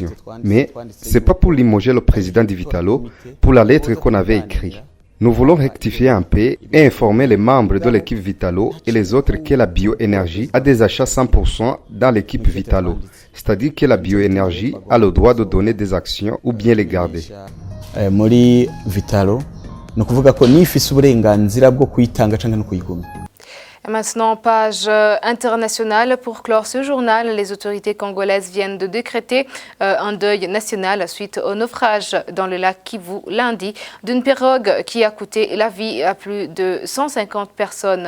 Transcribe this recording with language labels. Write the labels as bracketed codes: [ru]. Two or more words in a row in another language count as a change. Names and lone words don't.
[fr] Mais c'est pas pour limoger le président du Vitalo pour la lettre qu'on avait écrite. Nous voulons rectifier un peu et informer les membres de l'équipe Vitalo et les autres que la bioénergie a des achats 100% dans l'équipe Vitalo. C'est-à-dire que la bioénergie a le droit de donner des actions ou bien les garder. [rn] Muri Vitalo, ni ukuvuga ko nifise uburenganzira bwo kuyitanga canke no kuyigumya. [fr] Maintenant, page internationale. Pour clore ce journal, les autorités congolaises viennent de décréter un deuil national suite au naufrage dans le lac Kivu lundi d'une pirogue qui a coûté la vie à plus de 150 personnes.